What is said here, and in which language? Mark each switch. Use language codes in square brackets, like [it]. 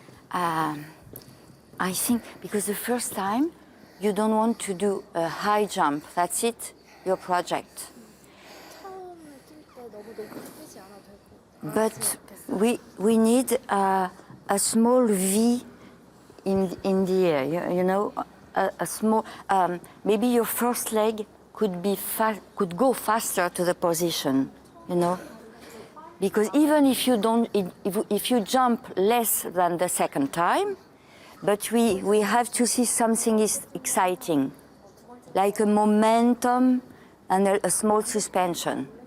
[en] I think because the first time you don't want to do a high jump. That's it, your project. [ko] 처음에 뛸때 너무 높게 뛰지 않아도 될 것 같아요. [en] But we need a small V in the air. You know, a small. Maybe your first leg could go faster to the position. You know, because even if you don't, if you jump less than the second time, but we have to see something is exciting, like a momentum and a small suspension.